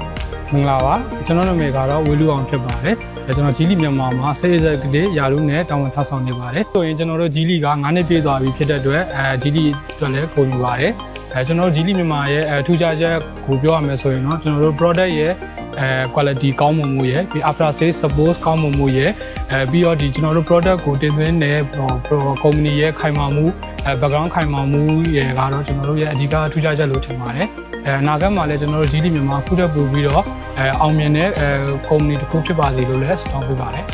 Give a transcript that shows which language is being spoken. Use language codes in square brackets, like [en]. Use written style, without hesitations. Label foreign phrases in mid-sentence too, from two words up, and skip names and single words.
[my] မင်္ဂလာပါကျွန်တော်နာမည်ကတော့ဝေလူအောင်ဖြစ်ပါတယ်ကျွန်တော်ကြီးလီမြန်မာမှာ Sales Executive ရာထူးနဲ့တာဝန်ထမ်းဆောင်နေပါတယ်ဆိုရင်ကျွန်တော်တို့ကြီးလီက9နှစ်ပြ ည့်သွားပြီဖြစ်တဲ့အတွက်ကြီးလီအတွက်လည်းဂုဏ်ယူပါတယ်ကျွန်တော်တို့ကြီးလီမြန်မာရဲ့ထူးခြားချက်ကိုပြောရမယ်ဆိုရင်တော့ကျွန်တော်တို့ product ရဲ့quality ကောင်းမွန်မှုရဲ့ပြီး [en] after sales support [my] ကောင်းမွန်မှုရဲ့ပြီးတော့ဒီကျွန်တော်တို့ product ကိုတင်သွင်းတဲ့ company ရဲ့ခိုင်မာမှုbackground ခိုင်မာမှုရဲ့ကတော့ကျွန်တော်တို့ရဲ့အဓိကထူးခြားချက်လို့ထင်ပါတယ်အနာဂတ်မှာလည်းကျွန်တော်တို့ကြီးလီမြန်မာခုတက်ပို့ပြီးတော့အောင်မြင်တဲ့ company တစ်ခုဖြစ်ပါစေလို့လည်းဆုတောင်းပေးပါတယ်